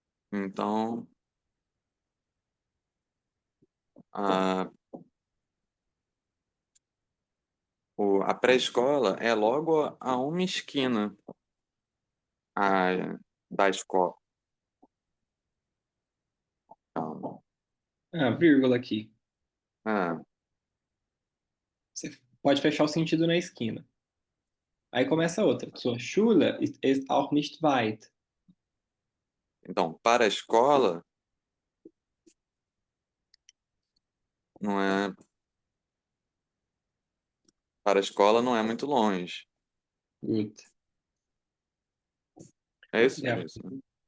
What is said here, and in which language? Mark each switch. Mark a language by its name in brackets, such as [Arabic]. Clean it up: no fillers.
[Portuguese] Então, a, a pré-escola é logo a uma esquina da escola. Então, Vírgula aqui. ah, Você pode fechar o sentido na esquina. Aí começa outra. [German] Zur Schule ist auch nicht weit. [Portuguese] então, para a escola, não é, para a escola não é muito longe. [German] Gut. [Portuguese] É isso? [German] Ja, [Portuguese] É isso, né?